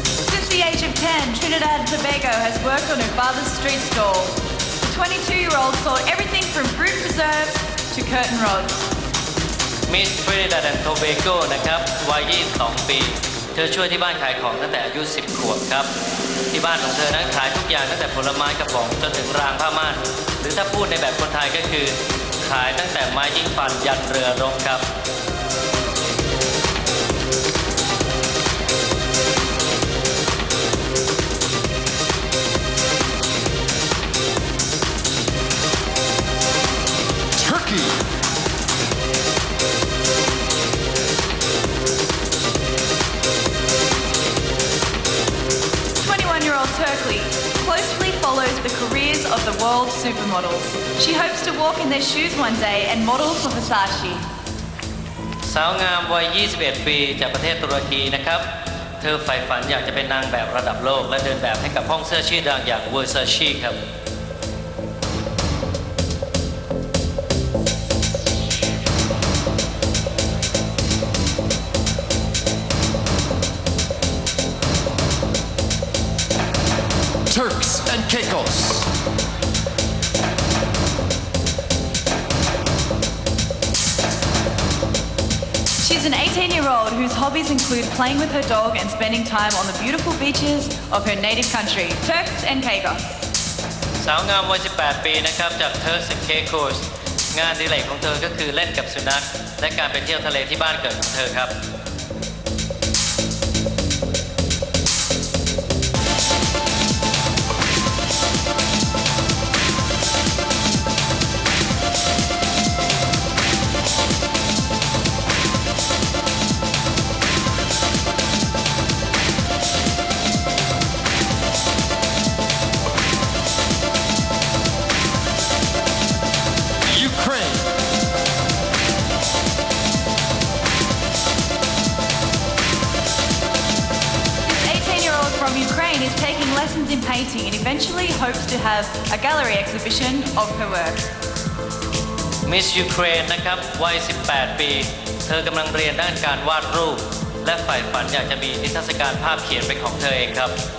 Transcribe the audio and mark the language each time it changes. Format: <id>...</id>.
<en>Since the age of 10, Trinidad and Tobago has worked on her father's street stall. The 22-year-old sold everything from fruit preserves to curtain rods.</en> <th>Miss Trinidad and Tobago นะครับวัย22 ปี เธอช่วยที่บ้านขายของตั้งแต่อายุ 10 ขวบครับ ที่บ้านของเธอนั้นขายทุกอย่างตั้งแต่ผลไม้กระป๋องจนถึงรางผ้าม่าน หรือถ้าพูดในแบบคนไทยก็คือ ขายตั้งแต่ไม้จิ้งฟันยันเรือรบครับ</th> <en>Turkey. Turkey closely follows the careers of the world's supermodels. She hopes to walk in their shoes one day and model for Versace.</en> <th>สาวงามวัย 21 ปีจากประเทศตุรกีนะครับ เธอใฝ่ฝันอยากจะเป็นนางแบบระดับโลกและเดินแบบให้กับห้องเสื้อชื่อดังอย่าง Versace ครับ</th> <en>Turks and Caicos. She's an 18-year-old whose hobbies include playing with her dog and spending time on the beautiful beaches of her native country, Turks and Caicos.</en> <th>สาวงามวัย 18 ปีนะครับจาก Turks and Caicos งานอดิเรกของเธอก็คือเล่นกับสุนัขและการไปเที่ยวทะเลที่บ้านเกิดของเธอครับ</th> <en>Ukraine. This 18-year-old from Ukraine is taking lessons in painting and eventually hopes to have a gallery exhibition of her work.</en> <th>Miss Ukraine นะครับวัย 18 ปี เธอกำลังเรียนด้านการวาดรูป และใฝ่ฝันอยากจะมีนิทรรศการภาพเขียนเป็นของเธอเองครับ</th>